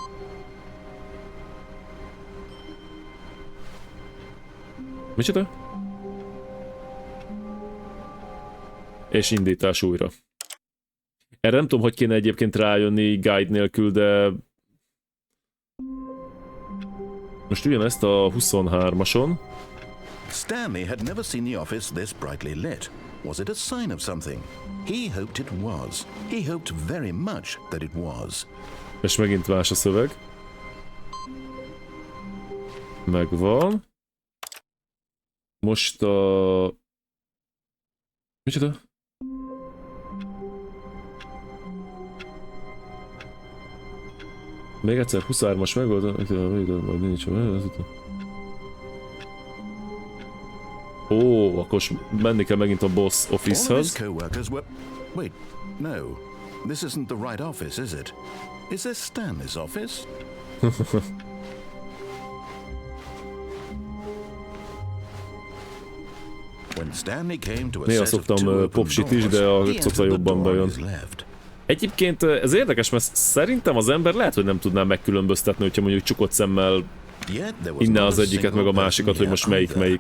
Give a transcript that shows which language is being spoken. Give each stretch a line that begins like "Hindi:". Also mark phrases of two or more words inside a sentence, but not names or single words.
Hungarian: Micsoda? És indítás újra. Erre nem tudom, hogy kéne egyébként rájönni guide nélkül, de... Most ugyanezt a 23-ason.
English: Stanley had never seen the office this brightly lit. Was it a sign of something? He hoped it was. He hoped very much that it was.
Hungarian: És megint más a szöveg. Megvan. Most a... Micsoda? Még egyszer 23-as megoldott, majd nincs. Ó, akkor menni kell megint a
English: boss office-
Hungarian: hoz.
English: Wait, no. This isn't the right office, is it? Is this Stanley's office?
Hungarian: Néha szoktam popsit is, de a coca jobban bejön. Egyébként ez érdekes, mert szerintem az ember lehet, hogy nem tudná megkülönböztetni, hogyha mondjuk csukott szemmel inne az egyiket, meg a másikat, hogy most melyik.